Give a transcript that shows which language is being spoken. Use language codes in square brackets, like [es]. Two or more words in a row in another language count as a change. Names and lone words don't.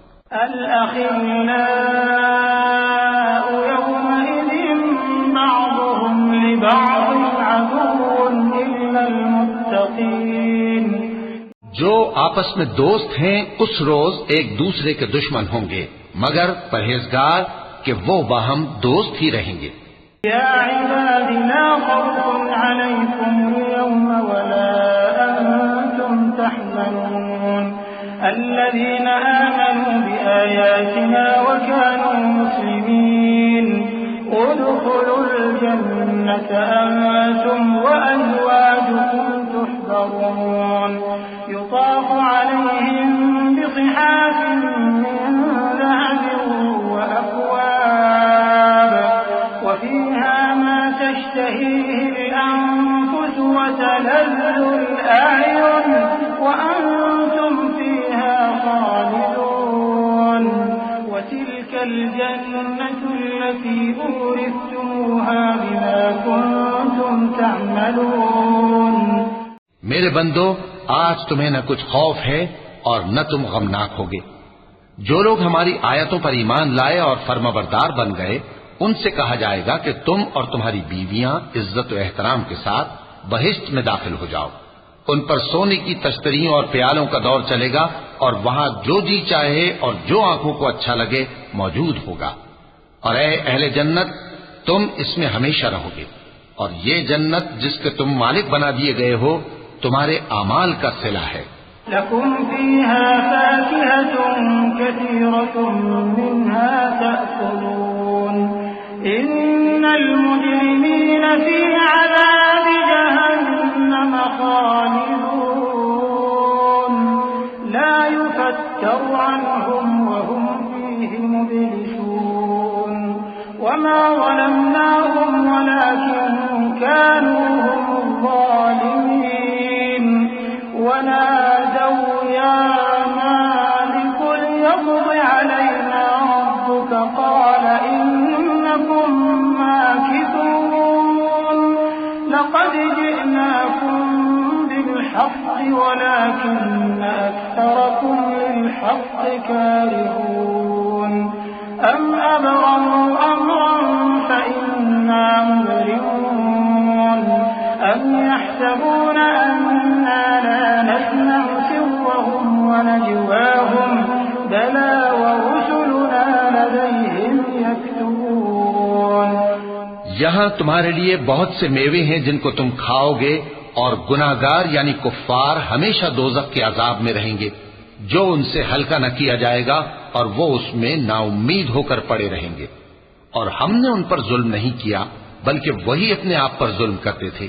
[hi] जो आपस में दोस्त हैं उस रोज एक दूसरे के दुश्मन होंगे, मगर परहेजगार कि वो बाहम दोस्त ही रहेंगे। [ar] يا عبادي لا خوف عليكم اليوم ولا أنتم تحزنون الذين آمنوا بآياتنا وكانوا مسلمين ادخلوا الجنة أنتم وأزواجكم تحبرون يطاف عليهم بصحاف من ذهب وأكواب وفيها ما تشتهيه الأنفس وتلذ الأعين وأنتم فيها خالدون وتلك الجنة التي أورثتموها بما كنتم تعملون. [hi] मेरे बंदो, आज तुम्हें न कुछ खौफ है और न तुम गमनाक होगे। जो लोग हमारी आयतों पर ईमान लाए और फर्माबरदार बन गए, उनसे कहा जाएगा कि तुम और तुम्हारी बीवियां इज्जत व एहतराम के साथ बहिश्त में दाखिल हो जाओ। उन पर सोने की तश्तरियों और प्यालों का दौर चलेगा और वहां जो जी चाहे और जो आंखों को अच्छा लगे मौजूद होगा। और ऐ अहले जन्नत, तुम इसमें हमेशा रहोगे। और ये जन्नत जिसके तुम मालिक बना दिए गए हो, तुम्हारे आमाल का सिला है। [ar] لكم فيها فاكهة كثيرة منها تأكلون إن المجرمين في عذاب جهنم خالدون لا يفتر عنهم وهم فيه مبلسون وما ظلمناهم ولكن كانوا هم الظالمين ونادوا يا مالك ليقض علينا ربك قال إنكم ماكثون لقد جئناكم بالحق ولكن أكثركم للحق كارهون أم أبرموا أمرا فإنا مبرمون أم يحسبون أنا لا نسمع سرهم ونجواهم بلى ورسلنا لديهم يكتبون. [hi] यहाँ तुम्हारे लिए बहुत से मेवे हैं जिनको तुम खाओगे, और गुनाहगार यानी कुफ्फार हमेशा दोजख के अजाब में रहेंगे, जो उनसे हल्का न किया जाएगा, और वो उसमें नाउम्मीद होकर पड़े रहेंगे। और हमने उन पर जुल्म नहीं किया, बल्कि वही अपने आप पर जुल्म करते थे।